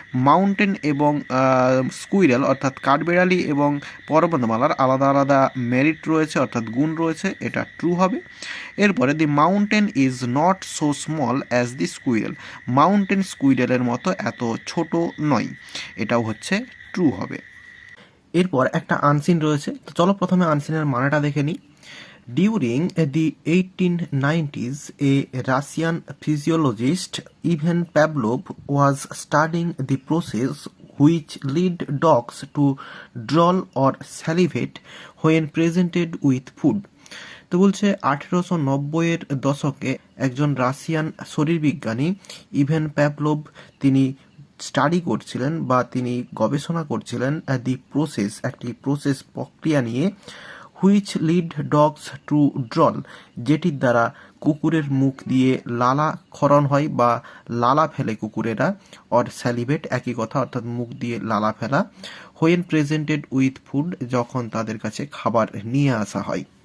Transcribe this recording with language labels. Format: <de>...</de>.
<bn>Mountain এবং squirrel অর্থাৎ কাঠবেড়ালি এবং পর্বতমালার আলাদা আলাদা মেরিট রয়েছে অর্থাৎ গুণ রয়েছে, এটা ট্রু হবে। এরপরে</bn> <en>The mountain is not so small as the squirrel.</en> <bn>Mountain স্কুইরেলের মতো এত ছোট নয়, এটাও হচ্ছে ট্রু হবে। এরপর একটা আনসিন রয়েছে, তো চলো প্রথমে আনসিনের মানেটা দেখে নিই।</bn> <en>During the 1890s, a Russian physiologist, Ivan Pavlov, was studying the process which lead dogs to drool or salivate when presented with food.</en> <bn>তো বলছে 1890-এর দশকে একজন রাশিয়ান শরীরবিজ্ঞানী ইভেন প্যাভলভ তিনি স্টাডি করছিলেন বা তিনি গবেষণা করছিলেন</bn> <en>the process,</en> <bn>একটি প্রসেস প্রক্রিয়া নিয়ে,</bn> <en>which lead dogs to drool,</en> <bn>যেটির দ্বারা কুকুরের মুখ দিয়ে লালা ক্ষরণ হয় বা লালা ফেলে কুকুরেরা, অর স্যালিভেট একই কথা অর্থাৎ মুখ দিয়ে লালা ফেলা,</bn> <en>when presented with food</en> <bn>যখন তাদের কাছে খাবার নিয়ে আসা হয়।</bn>